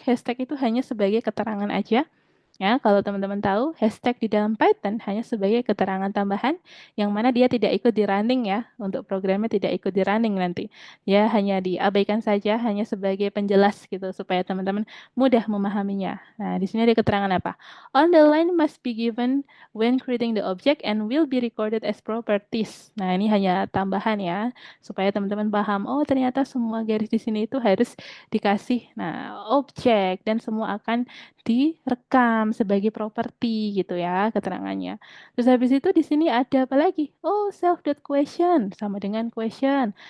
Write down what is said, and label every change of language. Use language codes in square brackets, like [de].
[id] Hashtag itu hanya sebagai keterangan aja. Ya, kalau teman-teman tahu, hashtag di dalam Python hanya sebagai keterangan tambahan yang mana dia tidak ikut di running ya. Untuk programnya tidak ikut di running nanti. Ya, hanya diabaikan saja, hanya sebagai penjelas gitu supaya teman-teman mudah memahaminya. Nah, di sini ada keterangan apa? [en] On the line must be given when creating the object and will be recorded as properties. [id] Nah, ini hanya tambahan ya, supaya teman-teman paham, oh ternyata semua garis di sini itu harus dikasih objek dan semua akan direkam sebagai properti gitu ya keterangannya. Terus habis itu di sini ada apa lagi? Oh, self dot question sama dengan question.